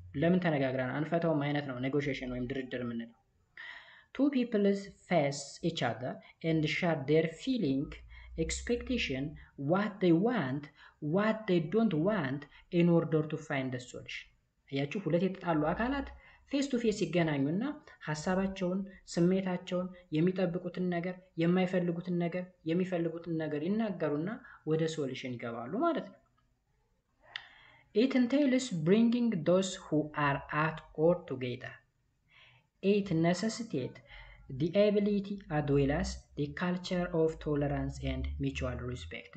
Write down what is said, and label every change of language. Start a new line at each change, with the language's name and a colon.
Amharic: ለምን ተነጋግረን አንፈታውም አይነት ነው ኔጎሺዬሽን ወይም ድርድር የምንለው።
English: Two people face each other and share their feeling, expectation, what they want, what they don't want in order to find the solution.
Amharic: አያችሁ ሁለት የተጣሉ አካላት ፌስ ቱ ፌስ ይገናኙና ሀሳባቸውን፣ ስሜታቸውን፣ የሚጠብቁትን ነገር፣ የማይፈልጉትን ነገር፣ የሚፈልጉትን ነገር ይናገሩና ወደ ሶሉሽን ይገባሉ ማለት ነው።
English: It entails bringing those who are at odds together. It necessitates the ability as well as the culture of tolerance and mutual respect.